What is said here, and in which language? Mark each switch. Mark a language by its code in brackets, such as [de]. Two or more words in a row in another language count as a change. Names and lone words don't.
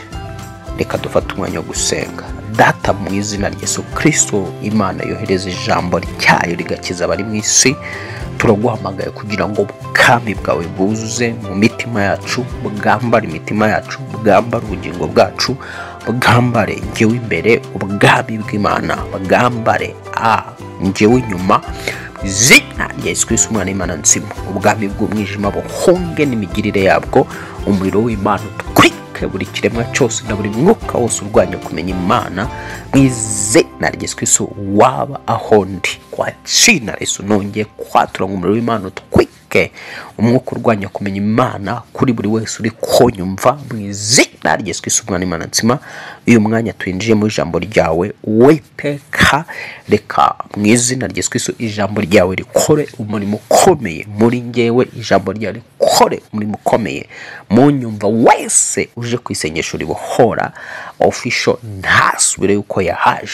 [rw] Reka dufate umwanya wo gusenga. Data, mu izina rya Yesu Kristo, Imana yohereza ijambo ryayo rigakiza abari mu isi, turaguhamagaye kugira ngo ubwami bwawe buzuze mu mitima yacu, bwambare imitima yacu, bwambare ubugingo bwacu, bwambare njyewe imbere ubwami bw'Imana, bwambare njyewe inyuma. Izina rya Yesu Kristo umwana w'Imana nzima, ubwami bw'umwijima buhunge n'imigirire yabwo, umuriro w'Imana utwike buri kiremwa cyose na buri mwuka wose urwanya kumenya Imana. Mu izina rya Yesu Kristo waba aho ndi, [sw] kwa jina la Yesu [rw] nongeye kwatura umuriro w'Imana utwike umwuka urwanya kumenya Imana kuri buri wese uri kunyumva. Mu izina rya Yesu Kristo umwana w'Imana nzima, uyu mwanya twinjiye mu ijambo ryawe Uwiteka, reka mu izina rya Yesu Kristo ijambo ryawe rikore umurimo ukomeye muri njyewe, ijambo ryawe rikore umurimo ukomeye mu nyumva wese uje ku isengesho ribohora official, ntasubire yuko yahaje.